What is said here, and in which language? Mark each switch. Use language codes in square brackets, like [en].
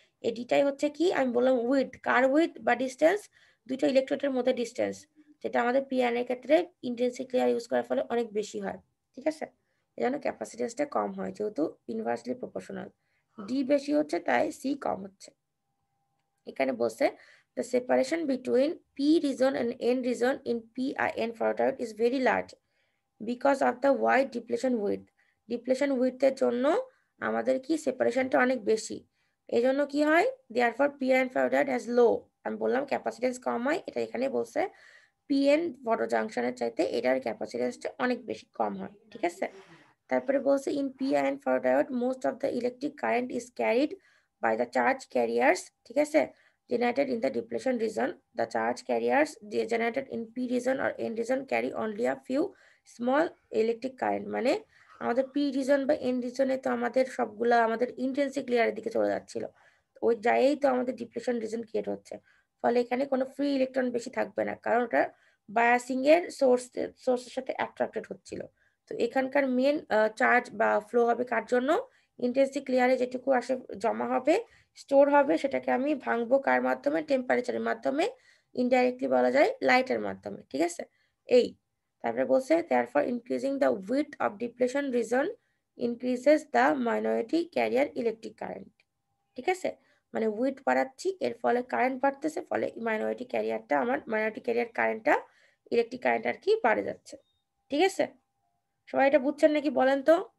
[bn] এই ডিটাই হচ্ছে কি আমি বললাম উইথ, কার উইথ বা ডিস্টেন্স, দুইটা ইলেকট্রোডের মধ্যে ডিস্টেন্স, যেটা আমাদের পি আয়নের ক্ষেত্রে ইন্টেন্সিক লেয়ার ইউজ করার ফলে অনেক বেশি হয়, ঠিক আছে। এই জন্য ক্যাপাসিটেন্সটা কম হয় যেহেতু ইনভার্সলি প্রপোর্শনাল, ডি বেশি হচ্ছে তাই সি কম হচ্ছে। [en] এখানে বলছে the separation between P region and N region in PIN forward diode is very large because of the wide depletion width. [bn] Depletion width এর জন্য আমাদের কি সেপারেশনটা অনেক বেশি, এই জন্য কি হয় [en] therefore PIN forward diode has low, [bn] আমি বললাম ক্যাপাসিটেন্স কম হয়, এটা এখানে বলছে পিএন ফটো জাংশনের চাইতে এটার ক্যাপাসিটেন্সটা অনেক বেশি কম হয়, ঠিক আছে। [en] তারপরে বলছে in PIN forward diode most of the electric current is carried by the charge carriers, [bn] ঠিক আছে, [en] generated in the depletion region. The charge carriers generated in P region or N region carry only a few small electric current, [bn] মানে আমাদের P region বা N region এ তো আমাদের সবগুলা আমাদের intrinsic লেয়ারের দিকে চলে যাচ্ছিল, ওই যায়েই তো আমাদের ডিপ্লেশন রিজন ক্রিয়েট হচ্ছে, ফলে এখানে কোনো ফ্রি ইলেকট্রন বেশি থাকবে না কারণ ওটা বায়াসিং এর সোর্সের সাথে অ্যাট্রাক্টেড হচ্ছিল। তো এখানকার মেন চার্জ বা ফ্লো হবে কার জন্য, ইন্টেন্সিক লেয়ারে যেটুকু আসে জমা হবে স্টোর হবে, সেটাকে আমি ভাঙবো কার মাধ্যমে, টেম্পারেচারের মাধ্যমে, ইনডাইরেক্টলি বলা যায় লাইটের মাধ্যমে, ঠিক আছে। এই তারপরে বলছে [en] therefore increasing the width of depletion region increases the minority carrier electric current, [bn] ঠিক আছে। মানে উইডথ বাড়াচ্ছি এর ফলে কারেন্ট বাড়তেছে, ফলে মাইনরিটি ক্যারিয়ার কারেন্টটা ইলেকট্রিক কারেন্ট আর কি বাড়ে যাচ্ছে, ঠিক আছে। সবাই এটা বুঝছেন নাকি বলেন তো?